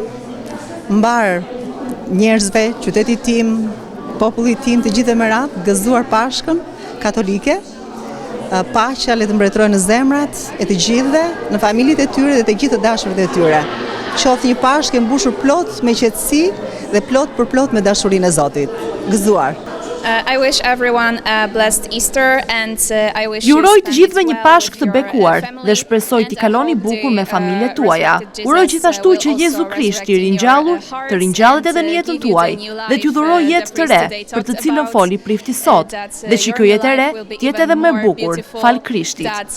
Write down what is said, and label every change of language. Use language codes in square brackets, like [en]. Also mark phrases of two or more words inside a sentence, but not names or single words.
[sq] Mbar njerëzve, qytetit tim, popullit tim, të gjithë me radhë, gëzuar Pashkën katolike. Paqja le të mbretërojë në zemrat e të gjithëve, në familjet e tyre dhe të gjithë të dashurët e tyre. Qoftë një Pashkë e mbushur plot me qetësi dhe plot për plot me dashurinë e Zotit. Gëzuar. [en] I wish everyone a blessed Easter and I wish [sq] Ju uroj të gjithëve një Pashkë të bekuar dhe shpresoj t'i kaloni bukur me familjet tuaja. Uroj gjithashtu që Jezu Krishti I ringjallur të ringjallet edhe në jetën tuaj dhe t'ju dhuroj jetë të re për të cilën foli prifti sot dhe që kjo jetë e re t'jetë edhe më e bukur fal Krishtit.